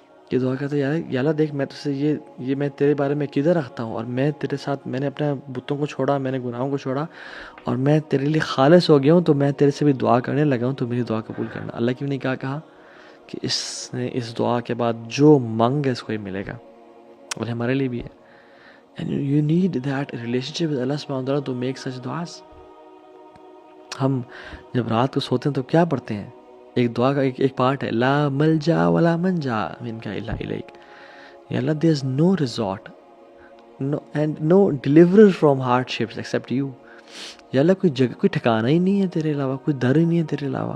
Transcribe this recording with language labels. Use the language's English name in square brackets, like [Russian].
[Urdu] یہ دعا کرتا ہے یا اللہ دیکھ میں تجھ سے یہ میں تیرے بارے میں کدھر رکھتا ہوں، اور میں تیرے ساتھ میں نے اپنے بتوں کو چھوڑا، میں نے گناہوں کو چھوڑا اور میں تیرے لیے خالص ہو گیا ہوں، تو میں تیرے سے بھی دعا کرنے لگا ہوں، تو میری دعا قبول کرنا. اللہ کی بھی نے کہا کہ اس نے اس دعا کے بعد جو مانگ ہے اس کو ہی ملے گا، اور ہمارے لیے بھی ہے. [English] And you need that relationship with Allah subhanahu wa ta'ala to make such du'as. [Urdu] ہم جب رات کو سوتے ہیں تو کیا پڑھتے ہیں؟ ایک دعا کا ایک پارٹ ہے [Arabic] لا ملجا ولا منجا منک الا الیک، [Urdu] یا اللہ [English] there is no resort and no deliverer from hardships except you. [Urdu] یا اللہ کوئی جگہ کوئی ٹھکانہ ہی نہیں ہے تیرے علاوہ, کوئی در ہی نہیں ہے تیرے علاوہ,